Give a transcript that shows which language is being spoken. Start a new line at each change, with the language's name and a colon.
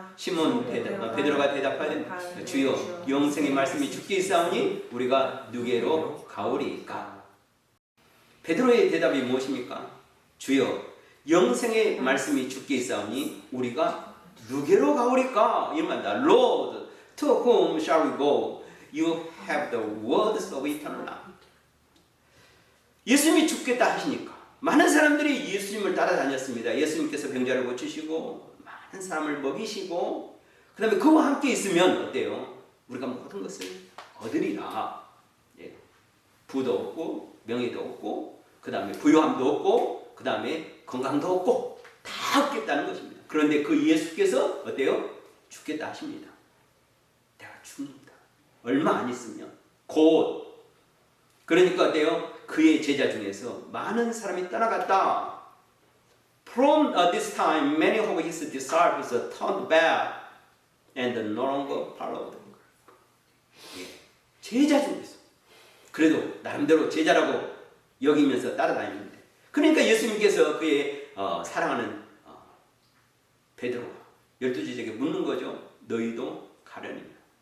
Korean: 시몬 베드로가 대답하되 주여 영생의 말씀이 주께 있사오니 우리가 누게로 가오리이까? 베드로의 대답이 무엇입니까? 주여 영생의 말씀이 주께 있사오니 우리가 누게로 가오리까?
English: 이말다 Lord, to whom shall we go? You have the words of eternal life.
Korean: 예수님이 죽겠다 하시니까 많은 사람들이 예수님을 따라다녔습니다. 예수님께서 병자를 고치시고 많은 사람을 먹이시고 그 다음에 그와 함께 있으면 어때요? 우리가 모든 것을 얻으리라. 예. 부도 없고 명예도 없고 그 다음에 부요함도 없고 그 다음에 건강도 없고 다 얻겠다는 것입니다. 그런데 그 예수께서 어때요? 죽겠다 하십니다. 내가 죽는다. 얼마 안 있으면 곧. 그러니까 어때요? 그의 제자 중에서 많은 사람이 떠나갔다.
English: From this time, many of his disciples turned back and no longer followed.
Korean: 예. 제자 중에서 그래도 나름대로 제자라고 여기면서 따라다니는데, 그러니까 예수님께서 그의 사랑하는 베드로가 12제자에게 묻는 거죠. 너희도 가려느냐?